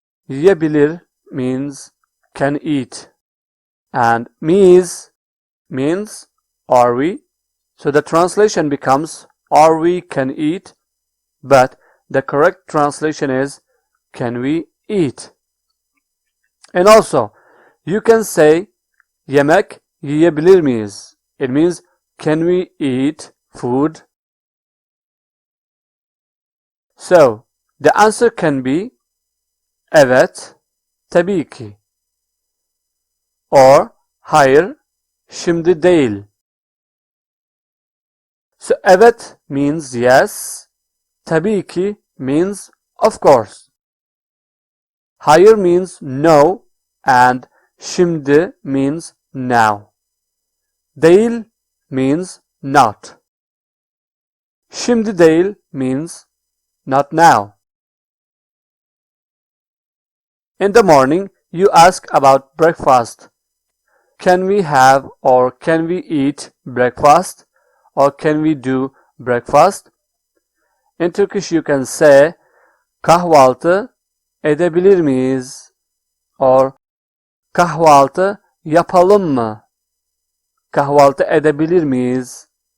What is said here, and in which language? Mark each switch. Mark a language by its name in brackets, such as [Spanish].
[English] Yiyebilir means can eat. And miyiz means are we? So the translation becomes are we can eat, but the correct translation is can we eat? And also you can say [Turkish] yemek yiyebilir miyiz? [English] It means can we eat food? So the answer can be [Turkish] evet, tabii ki, [English] or [Turkish] hayır, şimdi değil. [English] So evet means yes, [Turkish] tabii ki [English] means of course, hayır means no, and şimdi means now. Değil means not. [Turkish] Şimdi değil [English] means not now. In the morning, you ask about breakfast. Can we have or can we eat breakfast? Or can we do breakfast? In Turkish you can say [Turkish] kahvaltı edebilir miyiz? Or kahvaltı yapalım mı? Kahvaltı edebilir miyiz?